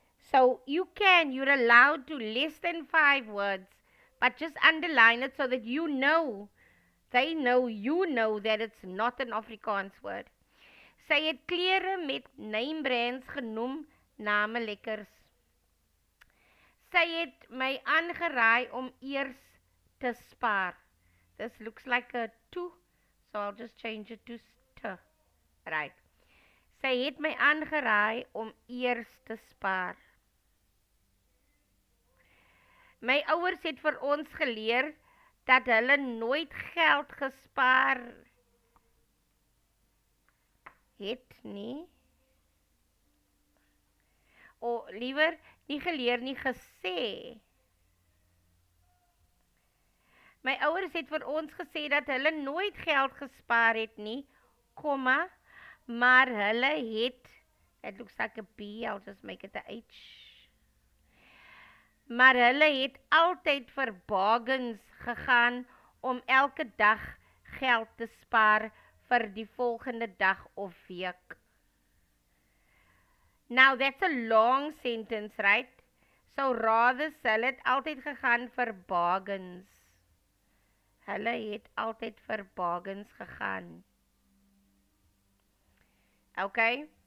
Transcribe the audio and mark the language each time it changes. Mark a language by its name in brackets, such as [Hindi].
[English] So you're allowed to less than 5 words, but just underline it so that you know that it's not an Afrikaans word. [Afrikaans] Sy het klere met name brands genoem name lekkers. Sy het my aangeraai om eers te spaar. [English] This looks like a to, so I'll just change it to te. Right. [Afrikaans] Sy het my aangeraai om eers te spaar. My ouers het vir ons geleer dat hulle nooit geld gespaar het nie. Liewer nie geleer nie, gesê. My ouers het vir ons gesê dat hulle nooit geld gespaar het nie, komma, maar hulle het, it looks like a B, I'll just make it a H. Maar hulle het altyd vir bargains gegaan om elke dag geld te spaar vir die volgende dag of week. [English] Now that's a long sentence, right? [Afrikaans] So rather hulle het altyd gegaan vir bargains. Hulle het altyd vir bargains gegaan. [English] Okay?